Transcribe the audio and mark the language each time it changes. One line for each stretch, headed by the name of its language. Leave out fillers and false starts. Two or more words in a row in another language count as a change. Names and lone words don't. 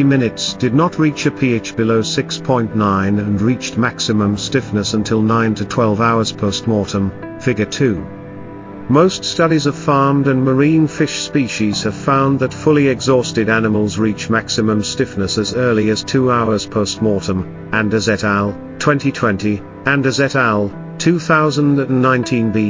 English: minutes did not reach a pH below 6.9 and reached maximum stiffness until 9 to 12 hours post-mortem, Figure 2. Most studies of farmed and marine fish species have found that fully exhausted animals reach maximum stiffness as early as 2 hours post-mortem, Anders et al., 2020, Anders et al., 2019 B.